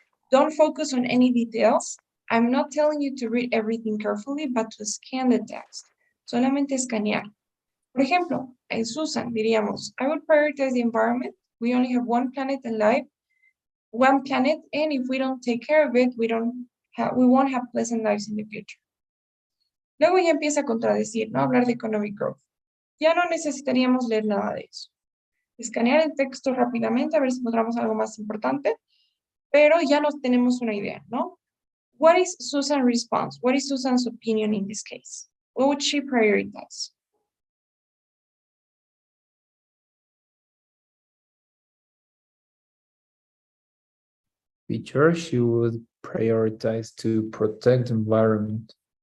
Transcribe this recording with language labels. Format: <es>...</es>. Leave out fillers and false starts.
<en>Don't focus on any details. I'm not telling you to read everything carefully, but to scan the text.</en> <es>Solamente escanear. Por ejemplo, en Susan diríamos,</es> <en>I would prioritize the environment. We only have one planet alive, one planet, and if we don't take care of it, we won't have pleasant lives in the future.</en> <es>Luego ya empieza a contradecir, ¿no? Hablar de economic growth. Ya no necesitaríamos leer nada de eso. Escanear el texto rápidamente, a ver si encontramos algo más importante, pero ya nos tenemos una idea, ¿no?</es> <en>What is Susan's response? What is Susan's opinion in this case? What would she prioritize? Teacher, she would prioritize to protect the environment.</en>